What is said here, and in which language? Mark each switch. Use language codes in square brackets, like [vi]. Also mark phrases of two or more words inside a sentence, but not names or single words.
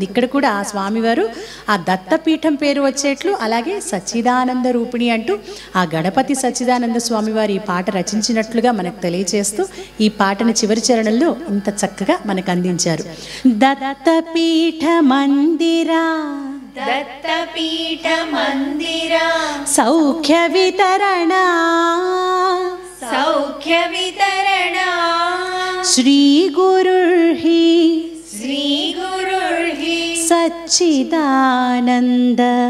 [te] ఇక్కడ కూడా ఆ స్వామివారు ఆ దత్తపీఠం పేరు వచ్చేట్లు అలాగే సచ్చిదానంద రూపిణి అంటూ ఆ గణపతి సచ్చిదానంద స్వామివారు ఈ పాట రచించినట్లుగా మనకు తెలియచేస్తూ ఈ పాటను చివరి చరణంలో ఇంత చక్కగా మనకు అందించారు. [mr] दत्तपीठ मंदिरा दत्तपीठ मंदिरा सौख्य वितरणा सौख्य वितरणा श्री गुरुर्हि सच्चिदानंद